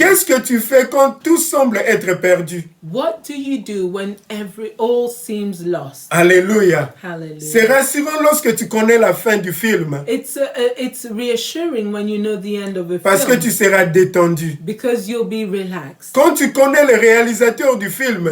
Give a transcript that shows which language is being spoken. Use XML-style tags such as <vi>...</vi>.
<fr>Qu'est-ce que tu fais quand tout semble être perdu?</fr> <en>What do you do when all seems lost?</en> <fr>Alléluia.</fr> <en>Hallelujah.</en> <fr>C'est rassurant lorsque tu connais la fin du film.</fr> <en>It's reassuring when you know the end of a</en> <fr>Parce</fr> <en>film.</en> <fr>que tu seras détendu.</fr> <en>Because you'll be relaxed.</en> <fr>Quand tu connais le réalisateur du film,</fr>